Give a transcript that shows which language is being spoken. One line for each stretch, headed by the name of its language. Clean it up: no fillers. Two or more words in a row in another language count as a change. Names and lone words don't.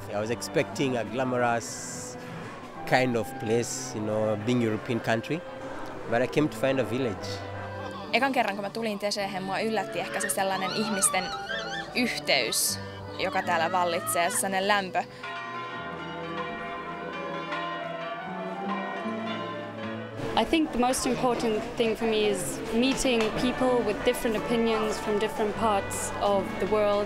English: I was expecting a glamorous kind of place, you know, being European country, but I came to find a village.
Finnish: Ekan kerran kun mä tulin Teseehen, mua yllätti ehkä se sellainen ihmisten yhteys, joka täällä vallitsee, ja se sellainen lämpö.
English: I think the most important thing for me is meeting people with different opinions from different parts of the world.